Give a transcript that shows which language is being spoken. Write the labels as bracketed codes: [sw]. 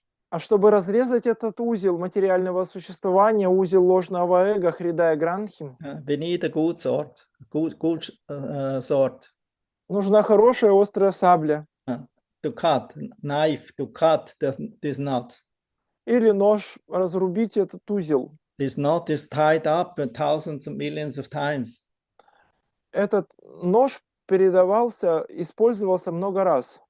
[ru] А чтобы разрезать этот узел материального существования, узел ложного эго, хридая гранхи, [en] We need a good sword, good sword. [ru] нужна хорошая острая сабля [en] To cut, knife to cut this knot. [ru] или нож, разрубить этот узел. [en] This knot is tied up thousands and millions of times. [ru] Этот нож передавался, использовался много раз.